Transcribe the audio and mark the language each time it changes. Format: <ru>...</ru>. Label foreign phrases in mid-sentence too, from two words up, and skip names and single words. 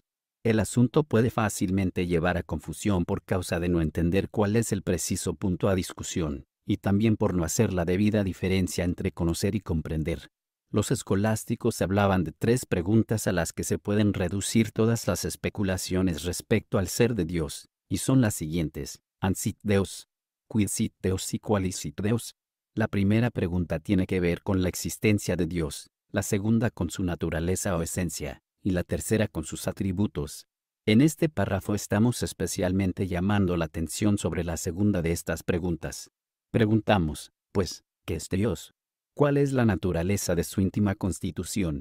<es>El asunto puede fácilmente llevar a confusión por causa de no entender cuál es el preciso punto a discusión, y también por no hacer la debida diferencia entre conocer y comprender. Los escolásticos hablaban de tres preguntas a las que se pueden reducir todas las especulaciones respecto al ser de Dios, y son las siguientes:</es> <la>Ansit Deus, quid sit Deus y qualis sit Deus.</la> <es>La primera pregunta tiene que ver con la existencia de Dios, la segunda con su naturaleza o esencia, y la tercera con sus atributos. En este párrafo estamos especialmente llamando la atención sobre la segunda de estas preguntas. Preguntamos, pues, ¿qué es Dios? ¿Cuál es la naturaleza de su íntima constitución?</es>